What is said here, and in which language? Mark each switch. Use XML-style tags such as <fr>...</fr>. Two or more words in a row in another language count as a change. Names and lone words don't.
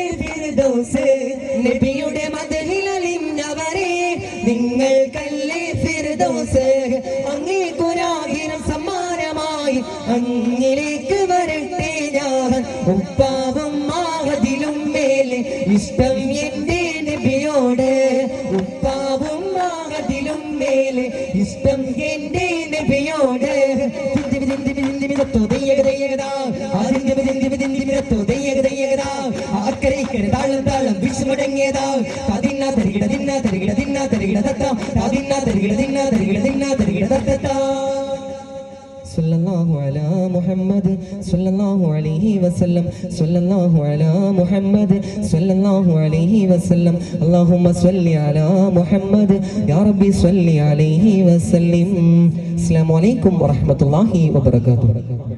<ml>ഫിർദൗസ് നബിയുടെ മദഹിൽ അലിഞ്ഞവരെ നിങ്ങൾക്കല്ലേ ഫിർദൗസ് അങ്ങേക്കൊരായിരം സമ്മാനമായി അങ്ങിലേക്ക് വരട്ടെ ഞാൻ ഉപ്പാവും മാഹദിലും മേലെ ഇഷ്ടം എന്റെ നബിയോട് ഉപ്പാവും മാഹദിലും മേലെ ഇഷ്ടം എന്റെ നബിയോട് താളം താളം വിഷുമടങ്ങിയതാ അതിന്ന തരികിട തിന്ന തരികിട തിന്ന തരികിട തത്താം അതിന്ന തരികിട തിന്ന തരികിട തിന്ന തരികിട തത്താം</ml> <ar>صلى الله على محمد صلى الله عليه وسلم صلى الله على محمد صلى الله عليه وسلم اللهم صل على محمد يا ربي صل عليه وسلم السلام عليكم ورحمة الله وبركاته</ar>